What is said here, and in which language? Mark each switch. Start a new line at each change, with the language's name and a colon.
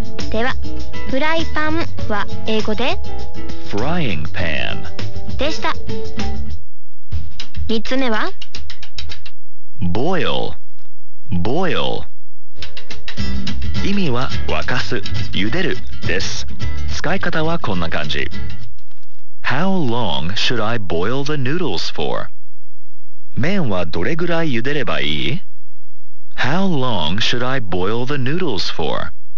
Japanese: ではフライパンは英語でフライングパンでした。3つ目はボイル。ボイル意味は沸かす、茹でるです。使い方はこんな感じ。
English: How long should I boil the noodles for?
Japanese: 麺はどれぐらい茹でればいい?
English: How long should I boil the noodles for?